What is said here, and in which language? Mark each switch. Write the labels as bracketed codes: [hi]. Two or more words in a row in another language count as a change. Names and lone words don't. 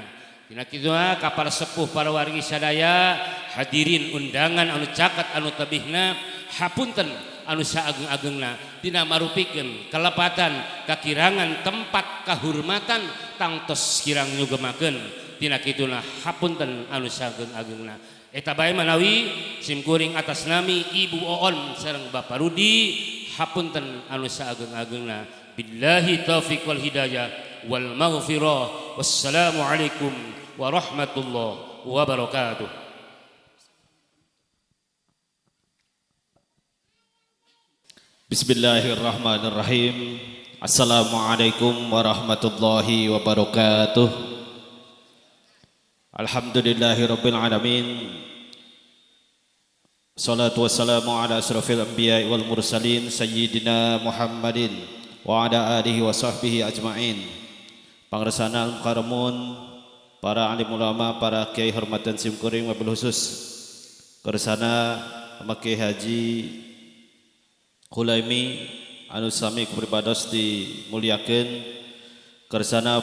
[su] Dina kitu ka para sepuh para wargi sadaya hadirin undangan anu caket anu tebihna hapunten anu saageng-agengna tina marupikeun kalepatan kakirangan tempat kahurmatan tangtos kirang nyugemakeun. Tina kituna hapunten anu saageng-agengna. Eta bae manawi sim kuring atas nami Ibu Oon sareng Bapak Rudi hapunten anu saageng-agengna. [ar] بالله التوفيق والهداية والمغفرة. والسلام عليكم ورحمة الله وبركاته. بسم الله الرحمن الرحيم. السلام عليكم ورحمة الله وبركاته. الحمد لله رب العالمين. الصلاة والسلام على أشرف الأنبياء والمرسلين سيدنا محمد وعلى آله وصحبه أجمعين. [su] Pangresana al-mukarramun, para alim ulama, para kiai hormatan simkuring [ar] وبالخصوص [su] kersana Maki Haji Khulaimi anu sami kupribados dimuliakeun kersana